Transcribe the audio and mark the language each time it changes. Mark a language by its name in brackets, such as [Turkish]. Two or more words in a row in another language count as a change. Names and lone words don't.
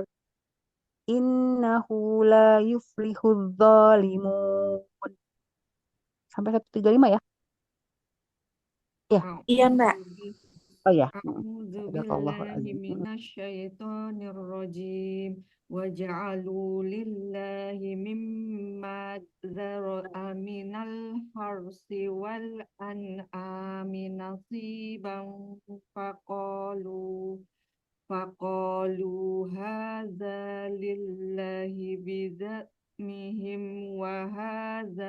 [Arabic] إنه لا يفلح الظالمون. [Indonesian] Sampai 135 ya? Ya. Iya, Mbak. Oh ya. [Arabic] A'udzu Sadaqallahu billahi azim. من الشيطان الرجيم وجعلوا لله مما ذرأ من الحرث والأنعام نصيبا فقالوا هذا لله بزعمهم وهذا